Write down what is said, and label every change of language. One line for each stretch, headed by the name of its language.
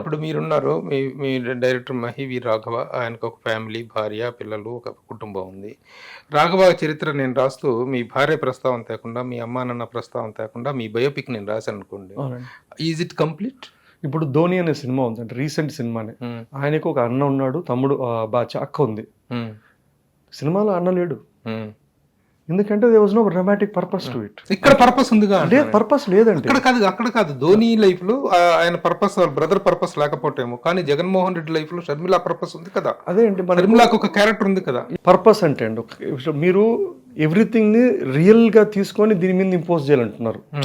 Telugu: ఇప్పుడు మీరున్నారు, మీ డైరెక్టర్ మహివి రాఘవ, ఆయనకు ఒక ఫ్యామిలీ, భార్య, పిల్లలు, ఒక కుటుంబం ఉంది. రాఘవ చరిత్ర నేను రాస్తూ మీ భార్య ప్రస్తావన తేకుండా, మీ అమ్మా నాన్న ప్రస్తావన తేకుండా మీ బయోపిక్ నేను రాశాను అనుకోండి,
English: Is it complete?
Telugu: ఇప్పుడు ధోని అనే సినిమా ఉంది అంటే రీసెంట్ సినిమానే. ఆయనకు ఒక అన్న ఉన్నాడు, తమ్ముడు అక్క ఉంది. సినిమాలో అన్న లేడు, ఎందుకంటే
English: there was no dramatic purpose to it.
Telugu: ఇక్కడ పర్పస్ ఉందిగా అంటే పర్పస్ లేదండి. అక్కడ కాదు ధోని లైఫ్ లో ఆయన పర్పస్, బ్రదర్ పర్పస్ లేకపోతేమో, కానీ జగన్మోహన్ రెడ్డి లైఫ్ లో షర్మిల పర్పస్ ఉంది కదా. అదే అండి, షర్మిలకు ఒక క్యారెక్టర్ ఉంది కదా. పర్పస్ అంటే అండి, మీరు ఎవ్రీథింగ్ ని రియల్ గా తీసుకొని దీని మీద ఇంపోజ్ చేయాలంటున్నారు.